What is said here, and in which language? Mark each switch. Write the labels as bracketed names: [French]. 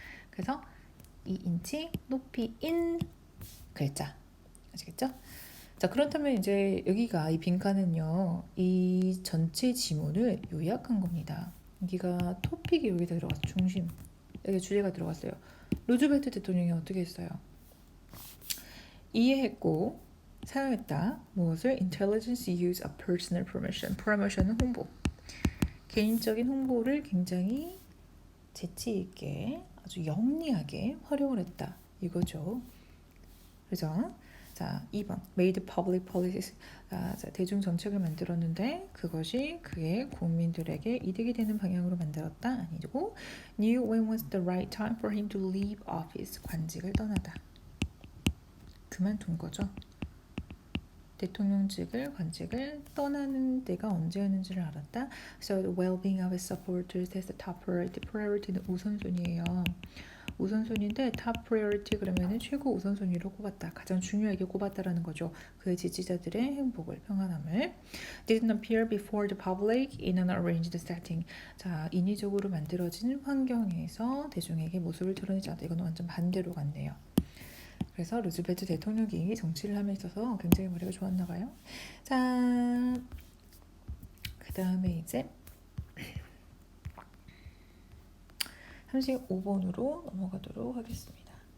[Korean] 그래서 2인치 높이인 글자. 아시겠죠? 자, 그렇다면 이제 여기가 이 빈칸은요, 이 전체 지문을 요약한 겁니다. 여기가 토픽이 여기다 들어갔어. 중심. 여기 주제가 들어갔어요. 루즈벨트 대통령이 어떻게 했어요? 이해했고 사용했다. 무엇을? [English] Intelligence use of personal promotion. [Korean] promotion은 홍보. 개인적인 홍보를 굉장히 재치 있게 아주 영리하게 활용을 했다. 이거죠. 그죠? 자, 2번 [English] made public policies. [Korean] 자, 대중 정책을 만들었는데 그것이 그의 국민들에게 이득이 되는 방향으로 만들었다. 아니고 [English] knew when was the right time for him to leave office. [Korean] 관직을 떠나다. 그만둔 거죠. 대통령직을 관직을 떠나는 때가 언제였는지를 알았다. [English] So the well-being of his supporters is the top priority. [Korean] priority는 우선순위예요. 우선순위인데 [English] top priority [Korean] 그러면은 최고 우선순위로 꼽았다. 가장 중요하게 꼽았다라는 거죠. 그의 지지자들의 행복을, 평안함을. [English] Didn't appear before the public in an arranged setting. [Korean] 자, 인위적으로 만들어진 환경에서 대중에게 모습을 드러내지 않다. 이건 완전 반대로 갔네요. 그래서 루즈벨트 대통령이 정치를 함에 있어서 굉장히 머리가 좋았나 봐요. 자, 그 다음에 이제 35번으로 넘어가도록 하겠습니다.